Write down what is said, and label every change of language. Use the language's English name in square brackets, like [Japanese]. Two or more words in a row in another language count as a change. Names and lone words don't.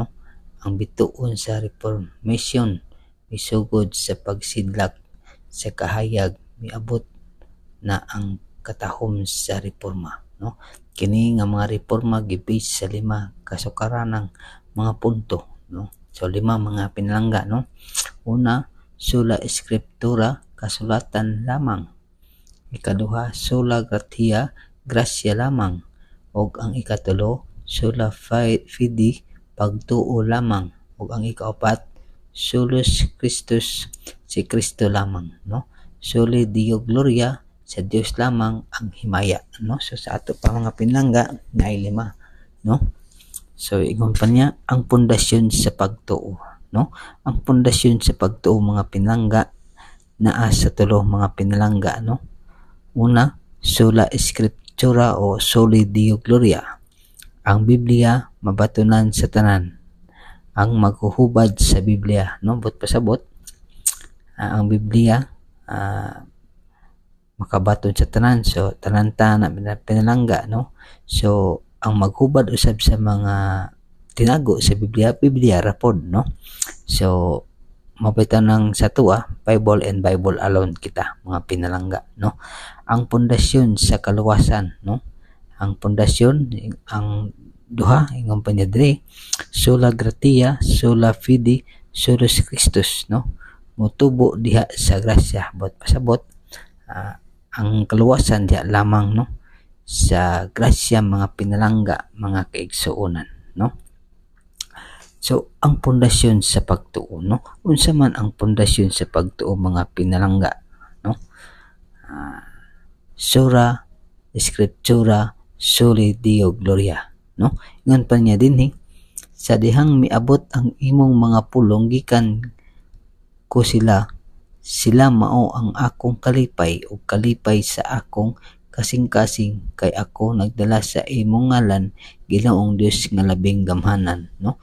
[Cebuano] Ang bituon sa reformation misugod sa pagsidlak sa kahayag, miabot na ang katahom sa reforma, no? Kini nga mga reforma gibase sa 5 kasukaranang mga punto, no? So 5 mga pinalangga, no? Una, [Latin] sola scriptura, [Cebuano] kasulatan lamang. Ikaduha, [Latin] sola gratia, [Cebuano] grasya lamang. Og ang ikatulo, [Latin] sola fide, [Cebuano] pagtuo lamang. Og ang ikaapat, [Latin] solus Christus, [Cebuano] si Kristo lamang, no? [Latin] Soli Deo Gloria, [Cebuano] sa Dios lamang ang himaya, no? So sa ato pa mga pinalangga na 5, no? So ingon pa niya, ang pundasyon sa pagtuo, no? Ang pundasyon sa pagtuo, mga pinalangga, naa sa tulo mga pinalangga, no? Una, [Latin] sola scriptura o soli Deo Gloria. [Cebuano] Ang Biblia mabatunan sa tanan. Ang maghuhubad sa Biblia, no? But pasabot, ang Biblia makabaton sa tanan. So tanan ta na pinalangga, no? So ang maghubad usab sa mga tinago sa Biblia rapod, no? So mabitaw ng sa tuwa, [English] Bible and Bible alone [Cebuano] kita, mga pinalangga, no? Ang pundasyon sa kaluwasan, no? Ang pundasyon, ang duha, ingon pa niya diri, [Latin] sola gratia, sola fide, solus Christus, [Cebuano] no? Mutubo diha sa grasya, but pasabot, ang kaluwasan diha lamang, no? Sa grasya, mga pinalangga, mga kaigsuonan, no? So ang pundasyon sa pagtuo, no? Unsa man ang pundasyon sa pagtuo, mga pinalangga, no? [Latin] Sola scriptura, soli Deo Gloria, [Cebuano] no? Ingon pa niya dinhi, sa dihang miabot ang imong mga pulong gikan ko sila mao ang akong kalipay o kalipay sa akong kasing-kasing, kay ako nagdala sa imong ngalan, Ginoong Dios nga labing gamhanan, no?